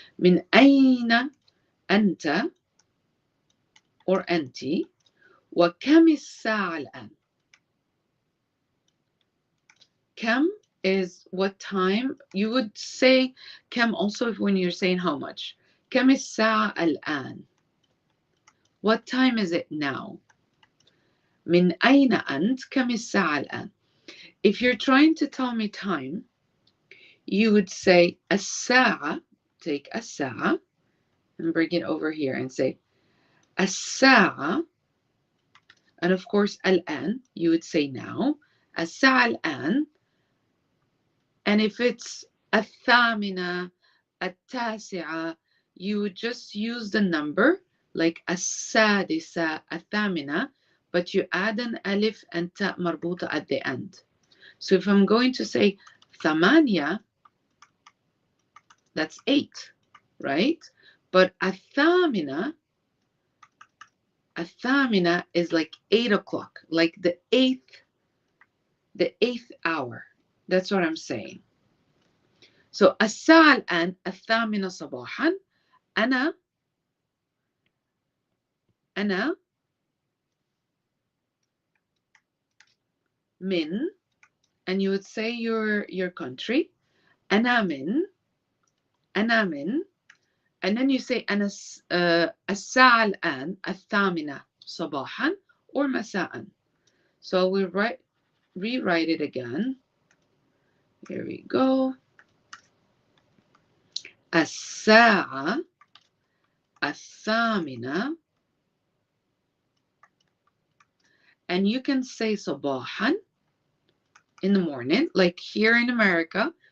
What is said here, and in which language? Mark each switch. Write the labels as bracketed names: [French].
[Arabic] Min aina anta or anti, wa kam الساعة الآن. [English] Kam is what time. You would say kam also when you're saying how much. [Arabic] Kam الساعة الآن. [English] What time is it now? [Arabic] من أين أنت؟ كم الساعة الآن? [English] If you're trying to tell me time, you would say الساعة, take الساعة and bring it over here and say الساعة, and of course الآن, you would say now, [Arabic] الساعة الآن, [English] and if it's الثامنة, التاسعة, you would just use the number like السادسة, الثامنة, but you add an alif and ta marbuta at the end. So if I'm going to say ثمانية, that's 8, right? But الثامنة is like 8 o'clock, like the eighth hour. That's what I'm saying. [Arabic] So الساعة الآن الثامنة صباحا. أنا من, [English] and you would say your country. [Arabic] أنا من, [English] and then you say [Arabic] أنا الساعة الآن الثامنة صباحا or مساء. [English] So we'll rewrite it again. Here we go. الساعة [Arabic] الثامنة. [English] And you can say صباحا in the morning, like here in America.